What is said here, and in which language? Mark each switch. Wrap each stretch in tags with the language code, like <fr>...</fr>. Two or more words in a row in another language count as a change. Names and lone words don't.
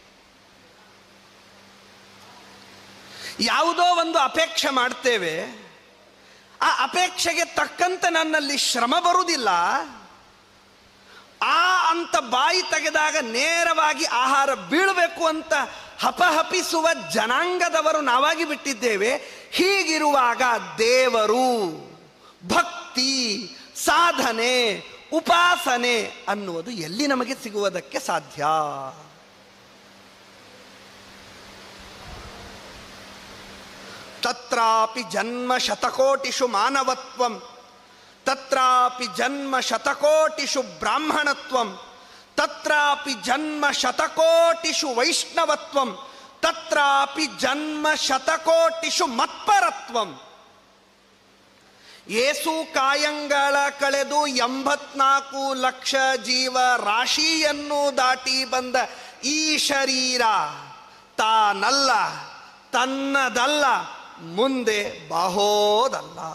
<kn>ಯಾವುದೋ ಒಂದು ಅಪೇಕ್ಷೆ ಮಾಡ್ತೇವೆ, ಆ ಅಪೇಕ್ಷೆಗೆ ತಕ್ಕಂತೆ ನನ್ನಲ್ಲಿ ಶ್ರಮ ಬರುವುದಿಲ್ಲ, ಅಂತ ಬಾಯಿ ತೆಗೆದಾಗ ನೇರವಾಗಿ ಆಹಾರ ಬೀಳಬೇಕು ಅಂತ ಹಪಹಪಿಸುವ ಜನಾಂಗದವರು ನಾವಾಗಿ ಬಿಟ್ಟಿದ್ದೇವೆ. ಹೀಗಿರುವಾಗ ದೇವರು, ಭಕ್ತಿ, ಸಾಧನೆ, ಉಪಾಸನೆ ಅನ್ನುವುದು ಎಲ್ಲಿ ನಮಗೆ ಸಿಗುವುದಕ್ಕೆ ಸಾಧ್ಯ?</kn> <sa>ತತ್ರಾಪಿ ಜನ್ಮ ಶತಕೋಟಿಷು ಮಾನವತ್ವಂ, ತತ್ರಾಪಿ ಜನ್ಮ ಶತಕೋಟಿಷು ಬ್ರಾಹ್ಮಣತ್ವಂ, ತತ್ರಾಪಿ ಜನ್ಮ ಶತಕೋಟಿಷು ವೈಷ್ಣವತ್ವಂ, ತತ್ರಾಪಿ ಜನ್ಮ ಶತಕೋಟಿಷು ಮತ್ಪರತ್ವಂ.</sa> <kn>ಏಸು ಕಾಯಂಗಳ ಕಳೆದು 84 ಲಕ್ಷ ಜೀವ ರಾಶಿಯನ್ನು ದಾಟಿ ಬಂದ ಈ ಶರೀರ ತಾನಲ್ಲ, ತನ್ನದಲ್ಲ, ಮುಂದೆ ಬಾಹೋದಲ್ಲ.</kn>